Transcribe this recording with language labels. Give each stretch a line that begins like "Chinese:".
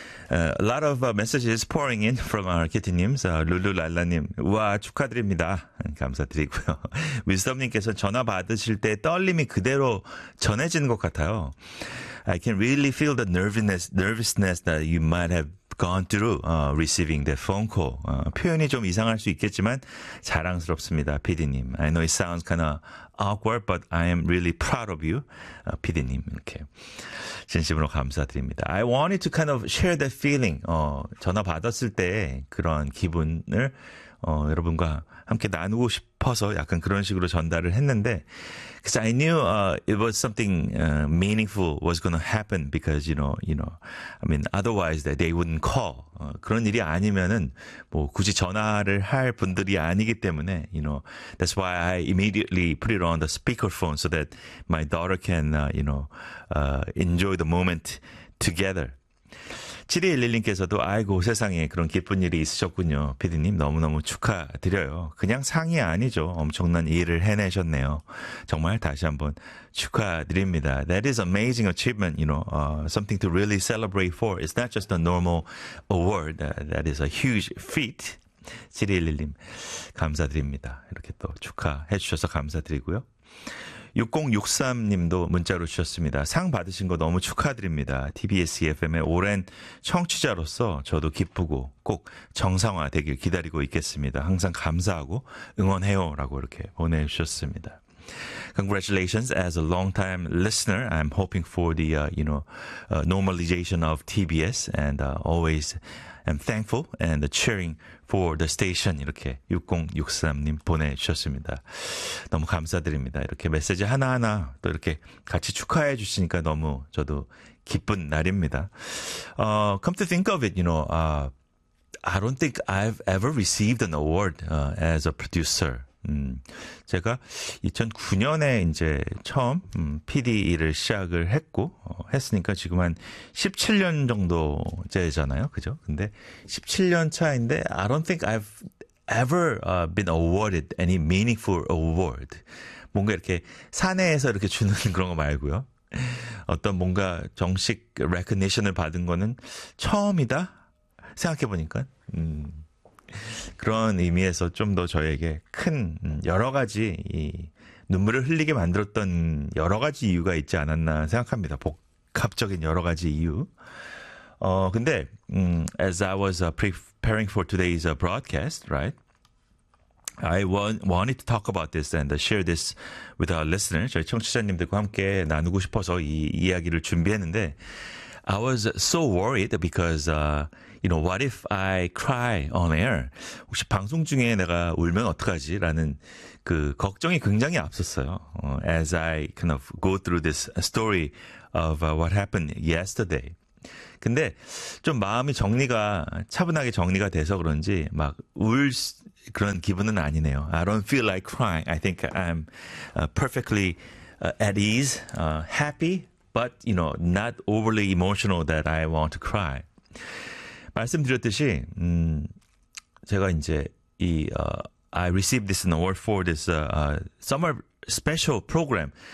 English: A lot of messages pouring in from our kitty님s. Lululala님,
Korean: 우와, 축하드립니다. 감사드리고요. Wisdom님께서 전화 받으실 때 떨림이 그대로 전해지는 것 같아요.
English: I can really feel the nervousness that you might have gone through receiving the phone call.
Korean: 표현이 좀 이상할 수 있겠지만 자랑스럽습니다, PD님.
English: I know it sounds kind of awkward, but I am really proud of you, PD님.
Korean: 이렇게 진심으로 감사드립니다.
English: I wanted to kind of share that feeling.
Korean: 전화 받았을 때 그런 기분을 여러분과 함께 나누고 싶어서 약간 그런 식으로 전달을 했는데
English: because I knew it was something meaningful was going to happen because I mean otherwise that they wouldn't call.
Korean: 그런 일이 아니면은 뭐 굳이 전화를 할 분들이 아니기 때문에
English: that's why I immediately put it on the speakerphone so that my daughter can enjoy the moment together.
Korean: 7211님께서도 아이고 세상에 그런 기쁜 일이 있으셨군요. 피디님 너무너무 축하드려요. 그냥 상이 아니죠. 엄청난 일을 해내셨네요. 정말 다시 한번 축하드립니다.
English: That is amazing achievement, something to really celebrate for. It's not just a normal award. That is a huge feat.
Korean: 7211님 감사드립니다. 이렇게 또 축하해 주셔서 감사드리고요. 6063님도 문자로 주셨습니다. 상 받으신 거 너무 축하드립니다. TBS FM의 오랜 청취자로서 저도 기쁘고 꼭 정상화 되길 기다리고 있겠습니다. 항상 감사하고 응원해요 라고 이렇게 보내주셨습니다.
English: Congratulations. As a long-time listener, I'm hoping for the normalization of TBS and always am thankful and cheering for the station
Korean: 이렇게 6063님 보내주셨습니다. 너무 감사드립니다. 이렇게 메시지 하나하나 또 이렇게 같이 축하해 주시니까 너무 저도 기쁜 날입니다.
English: Come to think of it, I don't think I've ever received an award as a producer.
Korean: 제가 2009년에 이제 처음 PD 일을 시작을 했고 했으니까 지금 한 17년 정도째잖아요, 그죠? 근데 17년 차인데
English: I don't think I've ever been awarded any meaningful award.
Korean: 뭔가 이렇게 사내에서 이렇게 주는 그런 거 말고요. 어떤 뭔가 정식 recognition을 받은 거는 처음이다 생각해 보니까. 그런 의미에서 좀 더 저에게 큰 여러 가지 이 눈물을 흘리게 만들었던 여러 가지 이유가 있지 않았나 생각합니다. 복합적인 여러 가지 이유.
English: 근데 as I was preparing for today's broadcast, right? I wanted to talk about this and share this with our listeners.
Korean: 저희 청취자님들과 함께 나누고 싶어서 이 이야기를 준비했는데
English: I was so worried because what if I cry on air?
Korean: 혹시 방송 중에 내가 울면 어떡하지? 라는 그 걱정이 굉장히 앞섰어요.
English: As I kind of go through this story of what happened yesterday.
Korean: 근데 좀 마음이 차분하게 정리가 돼서 그런지 막 울 그런 기분은 아니네요.
English: I don't feel like crying. I think I'm perfectly at ease, happy, but not overly emotional that I want to cry.
Korean: 말씀드렸듯이 제가 이제 이
English: I received this award for this summer special program.